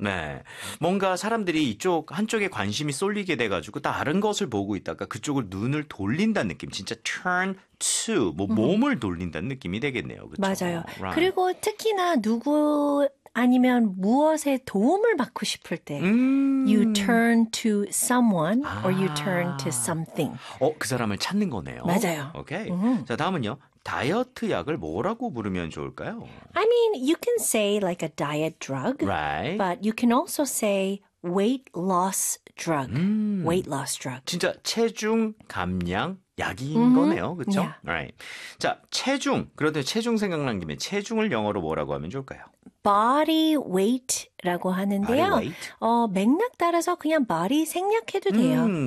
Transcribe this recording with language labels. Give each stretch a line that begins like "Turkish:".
Korean: 네, 뭔가 사람들이 이쪽 한쪽에 관심이 쏠리게 돼가지고 다른 것을 보고 있다가 그쪽을 눈을 돌린다는 느낌, 진짜 turn to, 뭐 몸을 돌린다는 느낌이 되겠네요, 맞아요. 그렇죠?
English: Right.
Korean: 그리고 특히나 누구 아니면 무엇에 도움을 받고 싶을 때.
English: You turn to someone or you turn to something.
Korean: 그 사람을 찾는 거네요. 맞아요. Okay. 자, 다음은요. 다이어트 약을 뭐라고 부르면 좋을까요?
English: I mean, you can say like a diet drug, Right. but you can also say weight loss drug. Weight loss drug.
Korean: 진짜 체중 감량 약인 거네요. 그렇죠?
English: Right.
Korean: 자, 체중. 그런데 체중 생각난 김에 체중을 영어로 뭐라고 하면 좋을까요?
English: Body weight라고 Body
Korean: 하는데요.
English: weight.
Korean: 맥락 따라서 그냥 body 생략해도 돼요.